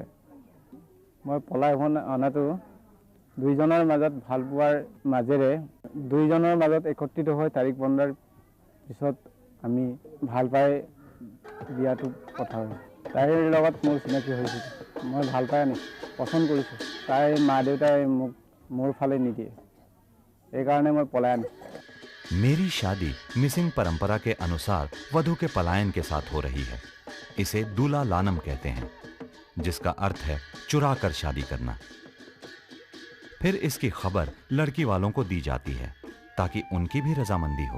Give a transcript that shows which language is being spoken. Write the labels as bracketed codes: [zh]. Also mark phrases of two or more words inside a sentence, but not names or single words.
[as] মই পলাই অনাটো দুইজনৰ মাজত ভাল পোৱাৰ মাজেৰে দুইজনৰ মাজত একত্ৰিত হৈ তাৰিখ বন্ধাৰ পিছত আমি ভাল পাই বিয়াটো কথা হয়। তাইৰ লগত মোৰ চিনাকি হৈছিল। মই ভাল পাই আনি পছন্দ কৰিছোঁ। তাইৰ মা দেউতাই মোক মোৰ ফালে নিদিয়ে। এই কাৰণে মই পলাই আনি। [hi] मेरी शादी मिसिंग परंपरा के अनुसार वधू के पलायन के साथ हो रही है। इसे दूल्हा लानम कहते हैं जिसका अर्थ है चुरा कर शादी करना। फिर इसकी खबर लड़की वालों को दी जाती है ताकि उनकी भी रजामंदी हो।